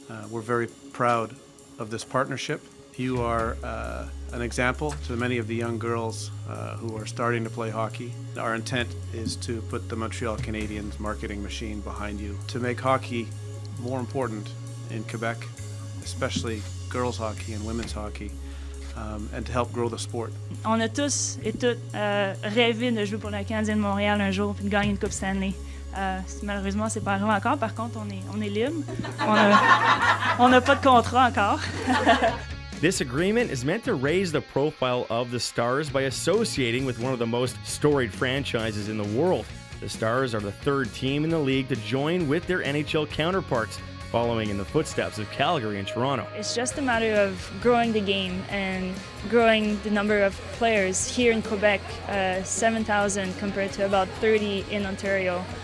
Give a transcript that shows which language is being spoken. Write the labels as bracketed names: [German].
[English] We're very proud of this partnership. You are an example to many of the young girls who are starting to play hockey. Our intent is to put the Montreal Canadiens marketing machine behind you to make hockey more important in Quebec, especially girls hockey and women's hockey, and to help grow the sport. [French] On a tous et toutes rêvé de jouer pour la Canadienne de Montréal un jour puis de gagner une Coupe Stanley. Malheureusement, c'est pas arrivé encore. Par contre, on est libre. On n'a pas de contrat encore. [English] This agreement is meant to raise the profile of the Stars by associating with one of the most storied franchises in the world. The Stars are the 3rd team in the league to join with their NHL counterparts, following in the footsteps of Calgary and Toronto. It's just a matter of growing the game and growing the number of players here in Quebec, 7,000 compared to about 30 in Ontario.